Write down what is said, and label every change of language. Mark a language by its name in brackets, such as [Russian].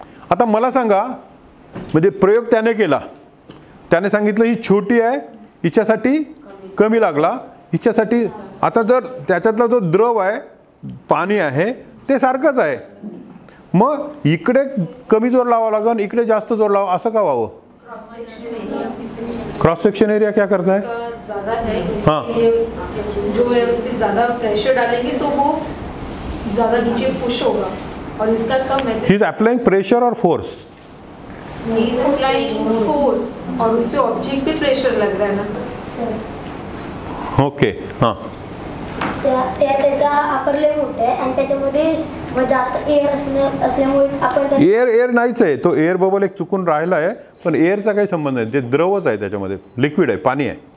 [Marathi] आता मला सांगा, म्हणजे प्रयोग त्याने केला, त्याने सांगितलं ही छोटी आहे हिच्यासाठी कमी लागला, हिच्यासाठी. आता जर त्याच्यातला जो द्रव आहे पाणी आहे ते सारखंच आहे, मग इकडे कमी जोर लावावा लागला आणि इकडे जास्त जोर लावा, असं का व्हावं? [Hindi] क्रॉस सेक्शन एरिया क्या करता है? ज्यादा है, हाँ, जो है उस पर ज्यादा प्रेशर डालेंगे तो वो ज्यादा नीचे पुश होगा और इसका कम है. [English] He is applying pressure और force. He is applying force [Hindi] और उस पे ऑब्जेक्ट पे प्रेशर लग रहा है ना सर. ओके. हां, [Marathi] त्याचा आकार लय मोठा आहे आणि त्याच्यामध्ये जास्त एअर असल्यामुळे आपण एअर नाहीच आहे, तो एअर बबल एक चुकून राहिला आहे, पण एअरचा काही संबंध नाही, ते द्रवच आहे, त्याच्यामध्ये लिक्विड आहे, पाणी आहे.